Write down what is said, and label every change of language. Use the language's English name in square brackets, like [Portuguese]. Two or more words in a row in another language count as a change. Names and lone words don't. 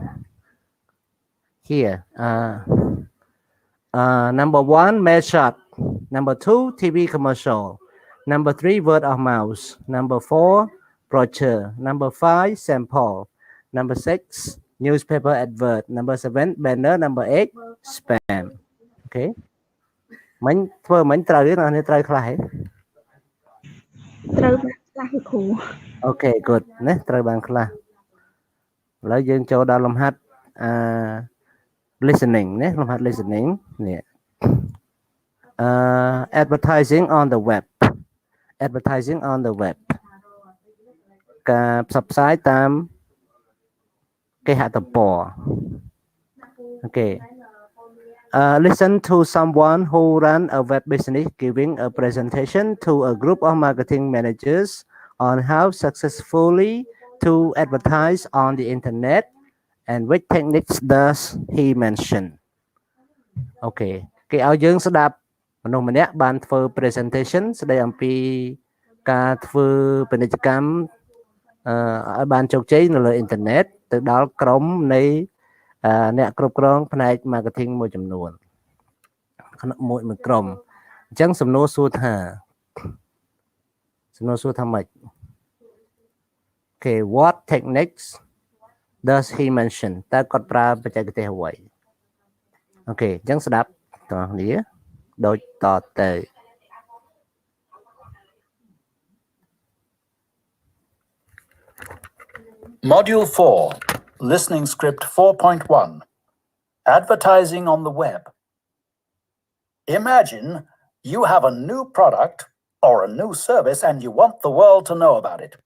[English] Here. Number 1, mail shot. Number 2, TV commercial. Number 3, word of mouth. Number 4, brochure. Number 5, sample. Number 6, newspaper advert. Number 7, banner. Number 8, spam. Okay. [Khmer] មិញធ្វើមិញត្រូវទេអ្នកត្រូវខ្លះហ៎ ត្រូវបានខ្លះគឺគ្រូ [English] Okay, good [Khmer] ណាត្រូវបានខ្លះឥឡូវយើងចូលដល់លំហាត់listening ណាលំហាត់ listening នេះ [English] advertising on the web advertising on the web [Khmer] ការផ្សព្វផ្សាយតាមគេហទំព័រ Okay. [English] Listen to someone who run a web business giving a presentation to a group of marketing managers on how successfully to advertise on the internet and which techniques does he mention. [Khmer] Okay. គេឲ្យយើងស្ដាប់មនុស្សម្នាក់បានធ្វើ presentation ស្ដីអំពីការធ្វើពាណិជ្ជកម្មឲ្យបានជោគជ័យនៅលើអ៊ីនធឺណិតទៅដល់ក្រុមនៃអ្នកគ្រប់គ្រងផ្នែក marketing មួយចំនួនមួយក្រុមអញ្ចឹងសំណួរសួរថា ម៉េច [English] Okay, what techniques does he mention [Khmer] តើគាត់ប្រើបច្ចេកទេសអ្វី Okay អញ្ចឹងស្ដាប់តោះគ្នាដូចតទៅ [English] Module 4, Listening Script 4.1, Advertising on the Web. Imagine you have a new product or a new service and you want the world to know about it.